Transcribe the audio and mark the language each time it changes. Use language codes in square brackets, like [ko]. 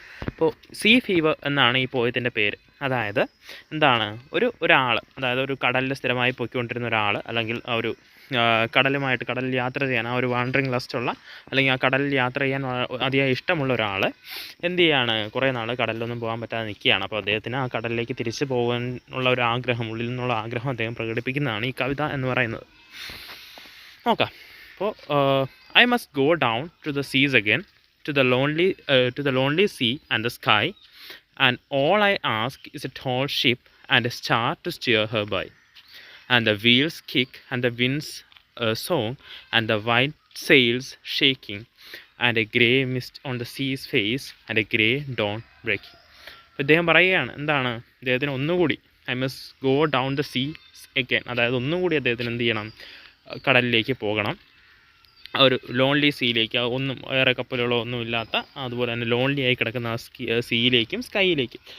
[ml] അപ്പോൾ see fever എന്നാണ് ഈ പോയത്തിൻ്റെ പേര്. അതായത് എന്താണ്, ഒരാൾ, അതായത് ഒരു കടലിൽ സ്ഥിരമായി പൊയ്ക്കൊണ്ടിരുന്ന ഒരാൾ, അല്ലെങ്കിൽ ആ ഒരു കടലിൽ യാത്ര ചെയ്യാൻ ആ ഒരു വാണ്ടറിങ് ലസ്റ്റുള്ള, അല്ലെങ്കിൽ ആ കടലിൽ യാത്ര ചെയ്യാൻ അതിയായി ഇഷ്ടമുള്ള ഒരാൾ എന്ത് ചെയ്യാണ്, കുറേ നാൾ കടലിലൊന്നും പോകാൻ പറ്റാതെ നിൽക്കുകയാണ്. അപ്പോൾ അദ്ദേഹത്തിന് ആ കടലിലേക്ക് തിരിച്ചു പോകാൻ ഉള്ള ഒരു ആഗ്രഹം, ഉള്ളിൽ നിന്നുള്ള ആഗ്രഹം അദ്ദേഹം പ്രകടിപ്പിക്കുന്നതാണ് ഈ കവിത എന്ന് പറയുന്നത്. നോക്കാം. [en] അപ്പോൾ I must go down to the seas again, to the lonely sea and the sky, and all I ask is a tall ship and a star to steer her by, and the wheels kick and the winds song and the white sails shaking, and a grey mist on the sea's face and a grey dawn breaking. [ml] അപ്പോൾ ഇദ്ദേഹം പറയുകയാണ്, എന്താണ്, അദ്ദേഹത്തിന് ഒന്നുകൂടി [en] I must go down the sea again, [ml] അതായത് ഒന്നുകൂടി അദ്ദേഹത്തിന് എന്ത് ചെയ്യണം, കടലിലേക്ക് പോകണം. ആ ഒരു ലോൺലി സീയിലേക്ക്, ഒന്നും വേറെ കപ്പലുകളോ ഒന്നും ഇല്ലാത്ത, അതുപോലെ തന്നെ ലോൺലി ആയി കിടക്കുന്ന ആ സീയിലേക്കും സ്കൈയിലേക്കും.